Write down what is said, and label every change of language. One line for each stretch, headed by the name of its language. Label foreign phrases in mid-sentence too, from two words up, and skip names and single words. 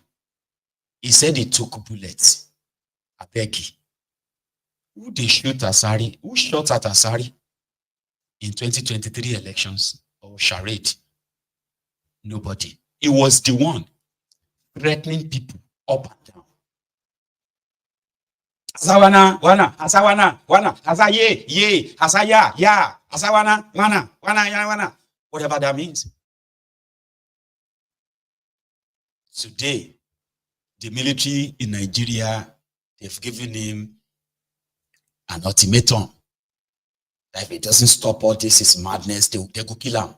English: He said he took bullets. I beg you. Who they shoot Asari? Who shot at Asari in 2023 elections or Charade? Nobody. He was the one threatening people up and down. Asawana, wana, asawana, wana, asaye, ye, asaya, ya, asawana, wana, ya, wana. Whatever that means. Today, the military in Nigeria, they've given him an ultimatum that if he doesn't stop all this, is madness, they will kill him.